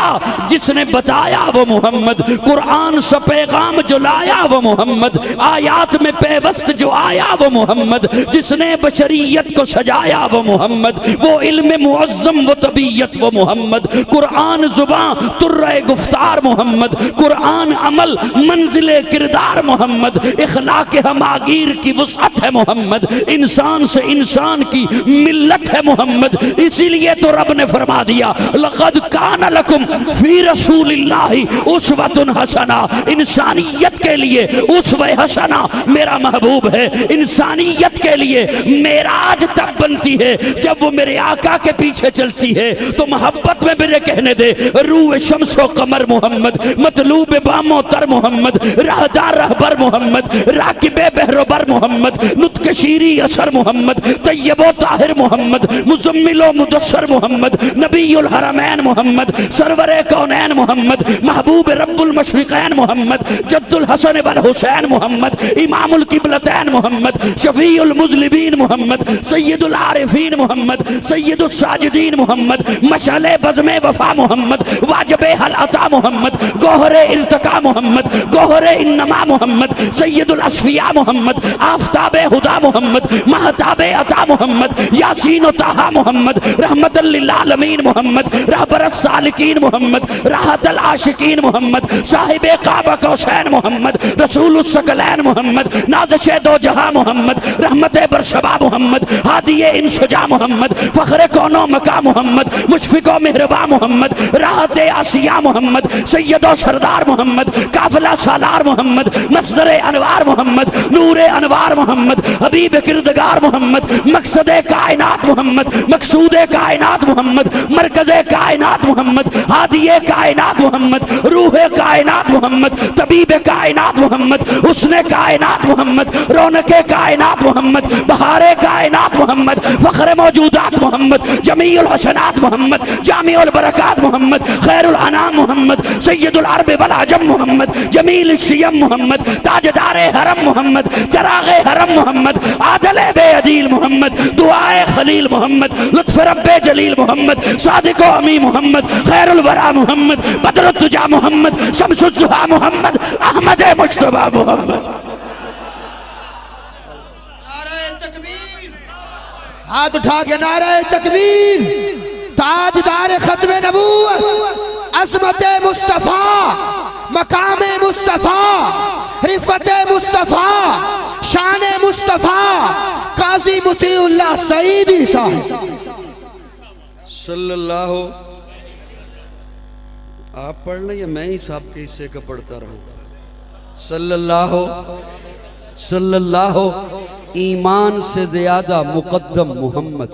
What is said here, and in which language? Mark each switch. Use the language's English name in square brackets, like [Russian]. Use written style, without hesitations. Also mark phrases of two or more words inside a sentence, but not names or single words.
[Urdu] جس نے بتایا وہ محمد، قرآن سے پیغام جو لایا وہ محمد، آیات میں پیوست جو آیا وہ محمد، جس نے بشریت کو سجایا وہ محمد، وہ علم معظم وہ طبیعت وہ محمد، قرآن زبان طرۂ گفتار محمد، قرآن عمل منزلِ کردار محمد، اخلاق ہمہ گیر کی وسعت ہے محمد، انسان سے انسان کی ملت ہے محمد. اسی لیے تو رب نے فرما دیا [Arabic] لقد كان لكم في رسول الله أسوة حسنة, [Urdu] انسانیت کے لیے اسوۂ حسنہ میرا محبوب ہے. انسانیت کے لیے معراج تب بنتی ہے جب وہ میرے آقا کے پیچھے چلتی ہے. تو محبت میں میرے کہنے دے روح شمس و قمر محمد، مطلوب بام و تر محمد، راہدار رہبر محمد، راکبِ بحر و بر محمد، نطق شیریں اثر محمد، طیب و طاہر محمد، مزمل و مدثر محمد، نبی الحرمین محمد، سرورِ کونین محمد، محبوب رب المشرقین محمد، جد الحسن والحسین محمد، امام القبلتین محمد، شفیع المذنبین محمد، سید العارفین محمد، سید الساجدین محمد، مشعلِ بزمِ وفا محمد، واجبِ ہل اتیٰ محمد، گوہرِ التقا محمد، گوہرِ इल्तिका मोहम्मद, गोहरे انما محمد، سید الاصفیا محمد، آفتابِ ہدیٰ محمد، مہتابِ عطا محمد، یٰسین و طٰہٰ محمد، رحمۃ للعالمین محمد، رہبر السالکین محمد, راحت العاشقین محمد, صاحبِ قاب قوسین محمد، رسول الثقلین محمد، نازشِ دو جہاں محمد، رحمتِ برشبا محمد, ہادیِ انس و جاں محمد، فخرِ کون و مکاں محمد، مشفق و مہرباں محمد، راحتِ آسیہ محمد، سید و سردار محمد، قافلہ سالار محمد، مصدرِ انوار محمد، نورِ انوار محمد، حبیب کردگار محمد، مقصدِ کائنات محمد، مقصودِ کائنات محمد، مرکزِ کائنات محمد، ہادیِ کائنات محمد، روحِ کائنات محمد، طبیبِ کائنات محمد، حسنِ کائنات محمد، رونقِ کائنات کائنات محمد، بہارِ کائنات محمد، فخر موجودات محمد، جمیع الحسنات محمد، جامع البرکات محمد، خیر الانام محمد، سید العرب والعجم محمد، جمیل الشیم محمد، تاجدارِ حرم محمد، چراغِ حرم محمد، عادلِ بے عدیل محمد، دعائے خلیل محمد، لطف ربِ جلیل محمد، صادق و امیں محمد, خیر الوریٰ محمد، بدر الدجیٰ محمد، شمس الضحیٰ محمد, احمد مجتبیٰ محمد. ہاتھ اٹھا کے نعرۂ تکبیر، تاجدارِ ختم نبوت, عظمت مصطفیٰ، مقام مصطفیٰ، رفعت مصطفیٰ، شان مصطفیٰ، قاضی مطیع اللہ سعیدی صاحب सल्लल्लाहु। آپ پڑھ لیں یا میں ہی صاحب کے حصے کا پڑھتا رہوں? [Arabic] صلى الله صلى الله. [Urdu] ایمان سے زیادہ مقدم محمد.